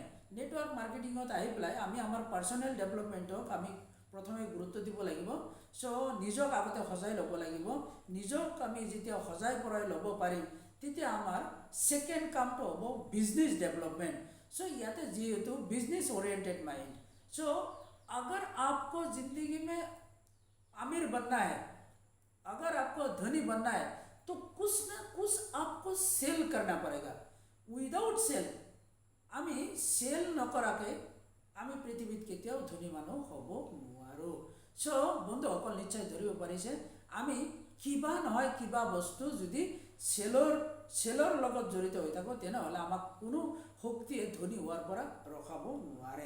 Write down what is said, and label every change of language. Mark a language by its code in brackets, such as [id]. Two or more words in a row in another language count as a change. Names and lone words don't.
[as] নেটৱৰ্ক মাৰ্কেটিঙত আহি পেলাই আমি আমাৰ পাৰ্চনেল ডেভেলপমেণ্টক আমি প্ৰথমে গুৰুত্ব দিব লাগিব। চ' নিজক আগতে সজাই ল'ব লাগিব। নিজক আমি যেতিয়া সজাই পৰাই ল'ব পাৰিম তেতিয়া আমাৰ ছেকেণ্ড কামটো হ'ব [en] business development. [as] চ' ইয়াতে যিহেতু [en] business oriented mind. [hi] চ' अगर आपको ज़िंदगी में अमीर बनना है, अगर आपको धनी बनना है तो कुछ ना कुछ आपको सेल करना पड़ेगा। [en] without sell, [as] আমি সেল নকৰাকৈ আমি পৃথিৱীত কেতিয়াও ধনী মানুহ হ'ব নোৱাৰোঁ। চ' বন্ধুসকল নিশ্চয় ধৰিব পাৰিছে আমি কিবা নহয় কিবা বস্তু যদি চেলৰ লগত জড়িত হৈ থাকোঁ তেনেহ'লে আমাক কোনো শক্তিয়ে ধনী হোৱাৰ পৰা ৰখাব নোৱাৰে।